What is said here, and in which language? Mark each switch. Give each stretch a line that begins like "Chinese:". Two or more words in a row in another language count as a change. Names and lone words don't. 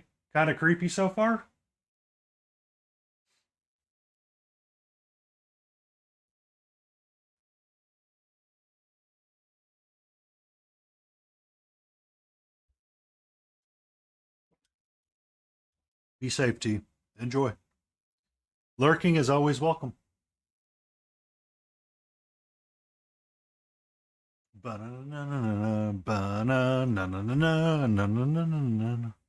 English: Kind of creepy so far? Be safe, T. Enjoy. Lurking is always welcome. Ba-na-na-na-na-na, ba-na-na-na-na-na-na-na-na-na.